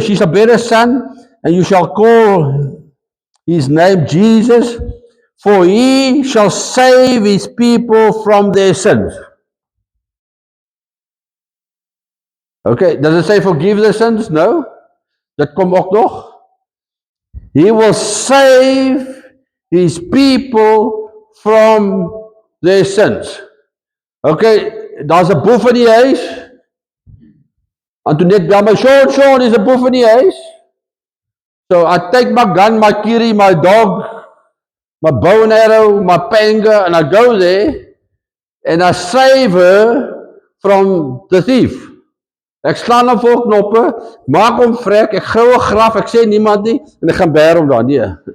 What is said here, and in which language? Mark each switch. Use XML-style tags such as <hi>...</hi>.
<en>She shall bear a son, and you shall call his name Jesus, for he shall save his people from their sins. Okay, does it say forgive their sins? No.</en> <af>Dat kom ook nog.</af> <en>He will save his people from their sins.</en> <af>Okay, daar's 'n boef in die huis. En toe net bel my, Sean, is 'n boef in die huis.</af> <en>So I take my gun, my kiri, my dog, my bow and arrow, my panga, and I go there, and I save her from the thief.</en> <af>Ek slaan hom voor knoppe, maak hom vrek, ek gou 'n graf, ek sê niemand nie, en ek gaan bær hom daar, nee.</af>